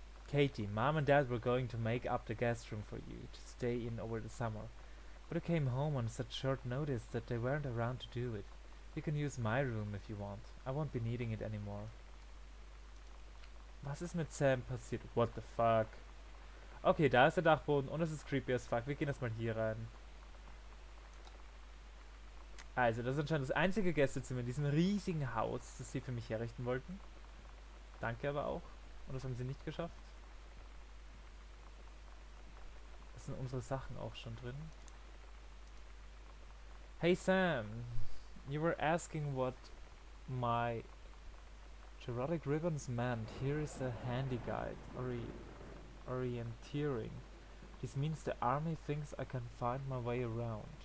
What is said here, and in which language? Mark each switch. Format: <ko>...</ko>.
<en>Katie, Mom and Dad were going to make up the guest room for you to stay in over the summer. But I came home on such short notice that they weren't around to do it. You can use my room if you want. I won't be needing it anymore.</en> <de>Was ist mit Sam passiert?</de> <en>What the fuck?</en> <de>Okay, da ist der Dachboden und es ist</de> <en>creepy as fuck.</en> <de>Wir gehen erstmal hier rein. Also, das ist anscheinend das einzige Gästezimmer in diesem riesigen Haus, das sie für mich herrichten wollten. Danke aber auch. Und das haben sie nicht geschafft. Das sind unsere Sachen auch schon drin.</de> <en>Hey Sam, you were asking what my Gerotic ribbons meant. Here is a handy guide, orienteering. This means the army thinks I can find my way around.</en>